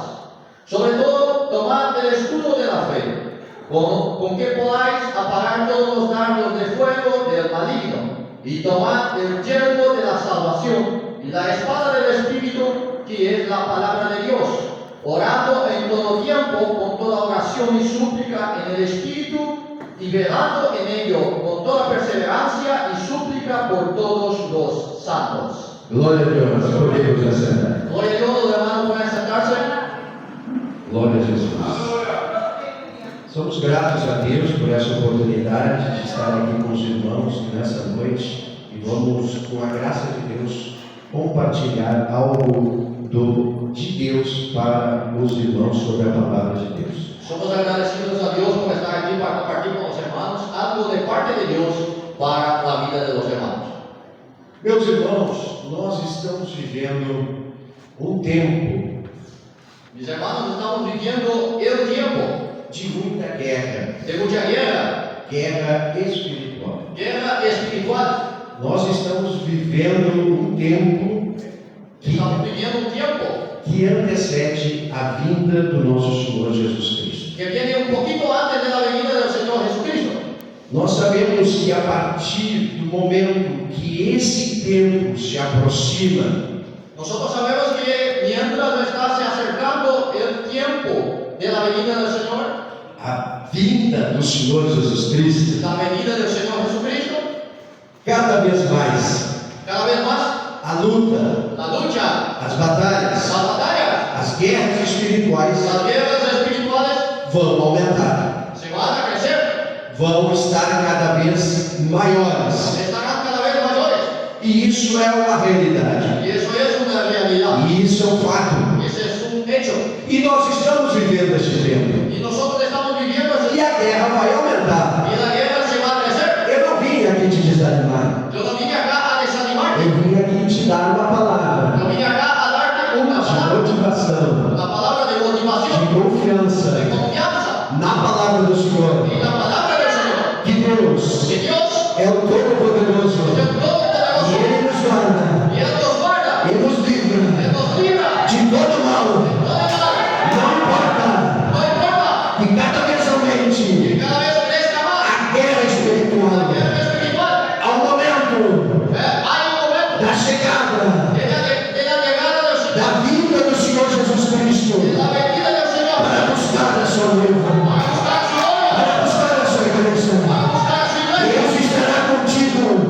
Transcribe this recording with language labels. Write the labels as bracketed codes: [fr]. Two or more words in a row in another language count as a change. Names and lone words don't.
[es] Sobre todo, tomad el escudo de la fe, con que podáis apagar todos los dardos de fuego del maligno, y tomad el yelmo de la salvación, y la espada del Espíritu, que es la palabra de Dios, orando en todo tiempo con toda oración y súplica en el Espíritu, y velando en ello con toda perseverancia y súplica por todos los santos. [pt] Glória a Deus, podemos assentar. [es] Gloria a Dios, los hermanos pueden sentarse. [pt] Glória a Jesus. Somos gratos a Deus por essa oportunidade de estar aqui com os irmãos nessa noite, e vamos, com a graça de Deus, compartilhar algo de Deus para os irmãos sobre a palavra de Deus. [es] Somos agradecidos a Dios por estar aquí para compartir con los hermanos algo de parte de Dios para la vida de los hermanos. [pt] Meus irmãos, nós estamos vivendo um tempo [es] Mis hermanos, estamos viviendo el tiempo [pt] de muita guerra, [es] de mucha guerra, [pt] guerra espiritual. [es] guerra espiritual. [pt] Nós estamos vivendo um tempo [es] Estamos viviendo un tiempo [pt] que antecede a vinda do nosso Senhor Jesus Cristo. [es] que viene un poquito antes de la venida del Señor Jesucristo. [pt] Nós sabemos que a partir do momento que esse tempo se aproxima, [es] Nosotros sabemos que mientras está se acercando el tiempo de la venida del Señor, [pt] a vinda do Senhor Jesus Cristo, [es] la venida del Señor Jesucristo, [pt] cada vez mais [es] cada vez más [pt] a luta, [es] la lucha, [pt] as batalhas, [es] las batallas, [pt] as guerras espirituais [es] las guerras espirituales [pt] vão aumentar, [es] se van a crecer, [pt] vão estar cada vez maiores, [es] estarán cada vez mayores. [pt] e isso é uma realidade, [es] Y eso es una realidad. [pt] e isso é um fato, [es] Ese es un hecho. [pt] e nós estamos vivendo este tempo, [es] Y nosotros estamos viviendo ese [pt] e a guerra vai aumentar. [es] y la guerra se va a crecer. [pt] Eu não vim aqui te desanimar, [es] Yo no vine acá a desanimarte. [pt] eu vim aqui te dar uma palavra [es] Yo vine acá a darte una [pt] de [es] palabra. [pt] motivação, [es] La palabra de motivación, [pt] de confiança [es] de confianza. [pt] na palavra do Senhor, [es] Y la palabra del Señor. [pt] que Deus [es] Que Dios [pt] é o Todo-Poderoso, [es] es el [pt] e [es] Todopoderoso. [pt] Ele nos guarda, [es] Y Él nos guarda. [pt] Ele nos livra [es] Él nos libra. [pt] de todo mal. [es] Todo mal. [pt] Não importa [es] No importa. [pt] que cada vez aumente [es] Que cada vez crezca más. [pt] a guerra [es] La [pt] espiritual, [es] guerra espiritual. [pt] ao momento [es] Hay un momento [pt] da chegada, [es] de la llegada del Señor. [pt] da vinda do Senhor Jesus Cristo, [es] De la venida del Señor. [pt] para buscar a sua noiva, [es] Para buscar su obra. [pt] para buscar a sua igreja. [es] Para buscar su iglesia. [pt] Deus estará contigo